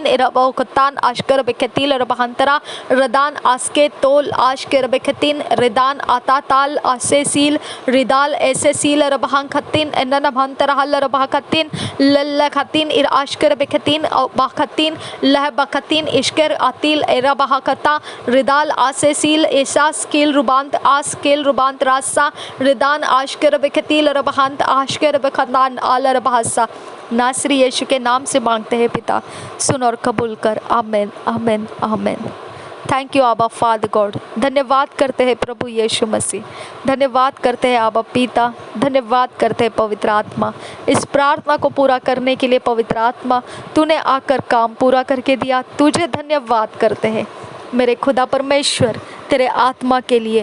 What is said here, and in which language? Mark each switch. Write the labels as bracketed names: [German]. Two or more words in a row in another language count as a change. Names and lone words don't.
[Hindi] irabokatan ashkarabakatil arabahantara, Redan aske tol ashke rabekatin redan atatal asesil ridal esesil rabahankatin enanamhantara hal rabahakatin lallakatin ir ashke rabekatin bakatin lahbakatin ishker atil erabahakata ridal asesil esas kil rubant askil rubant rasa रिदान आशकर बकतील रबहंत आशकर बखतान आल रबहसा नासरी यीशु के नाम से मांगते हैं पिता, सुन और कबूल कर। आमेन आमेन आमेन। [English] thank you [Hindi] आबा [English] Father God. [Hindi] धन्यवाद करते हैं प्रभु यीशु मसीह, धन्यवाद करते हैं आबा पिता, धन्यवाद करते हैं पवित्र आत्मा। इस प्रार्थना को पूरा करने के लिए पवित्र आत्मा तूने आकर काम पूरा करके दिया, तुझे धन्यवाद करते हैं मेरे खुदा परमेश्वर तेरे आत्मा के लिए।